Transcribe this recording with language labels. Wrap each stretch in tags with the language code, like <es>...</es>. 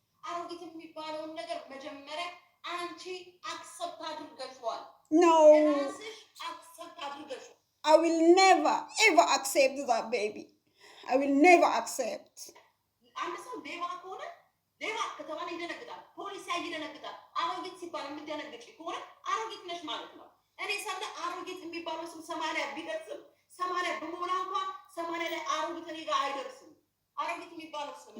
<am>አሮጊት የሚባለውን ነገር መጀመሪያ አንቺ አክሰፕት አድርገሽዋል።</am> <en>ኖ</en> <am>ራስሽ አክሰፕት አድርገሽዋል።</am> <en>I will never ever accept that baby. I will never accept.</en> <am>አንድ ሰው ሌባ ከሆነ ሌባ ከተባለ ይደነግጣል። ፖሊስ ይደነግጣል። አሮጊት ሲባል የምትደነግጪ ከሆነ አሮጊት ነሽ ማለት ነው። እኔ ሳለ አሮጊት የሚባለው ስም 80 ቢደርስም 80 በመሆን እንኳን 80 ላይ አሮጊት እኔ ጋር አይደርስም። አሮጊት የሚባለው ስም</am>